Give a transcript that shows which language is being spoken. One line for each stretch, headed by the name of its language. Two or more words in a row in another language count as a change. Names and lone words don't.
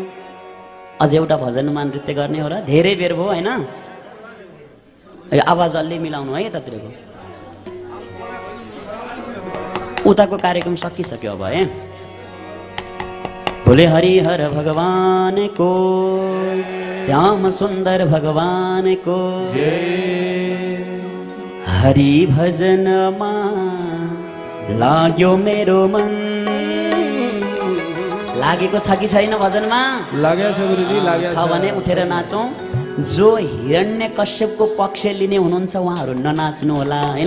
Nepali: अझ एउटा भजनमा नृत्य गर्ने हो र? धेरै बेर भयो हैन? आवाज अलि मिलाउनु है यतातिरको। उताको कार्यक्रम सकिसक्यो अब है। बोले हरिहर भगवान को, श्याम सुन्दर भगवान को जय। हरि भजनमा लाग्यो मेरो मन। लागेको छ कि छैन भजनमा? लाग्यो छ गुरुजी, लाग्यो छ भने उठेर नाचौं। जो हिरण्यकश्यपको पक्ष लिने हुनुहुन्छ उहाँहरू ननाच्नु होला हैन।